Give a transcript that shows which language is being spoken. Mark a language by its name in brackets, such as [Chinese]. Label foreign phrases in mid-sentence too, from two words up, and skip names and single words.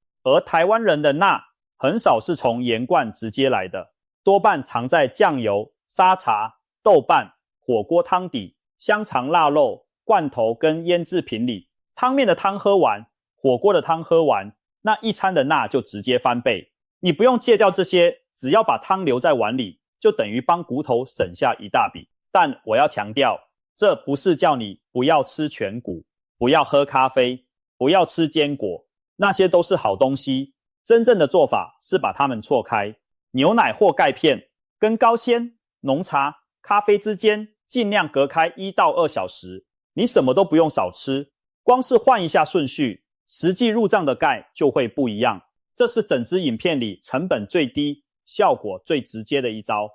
[Chinese] 而台灣人的鈉很少是從鹽罐直接來的，多半藏在醬油、沙茶、豆瓣、火鍋湯底、香腸臘肉、罐頭跟醃製品裡。湯麵的湯喝完，火鍋的湯喝完，那一餐的鈉就直接翻倍。你不用戒掉這些，只要把湯留在碗裡，就等於幫骨頭省下一大筆。但我要強調，這不是叫你不要吃全穀，不要喝咖啡，不要吃堅果，那些都是好東西。真正的做法是把它們錯開，牛奶或鈣片跟高纖、濃茶、咖啡之間盡量隔開1到2小時。你什麼都不用少吃，光是換一下順序，實際入賬的鈣就會不一樣。這是整支影片裡成本最低、效果最直接的一招。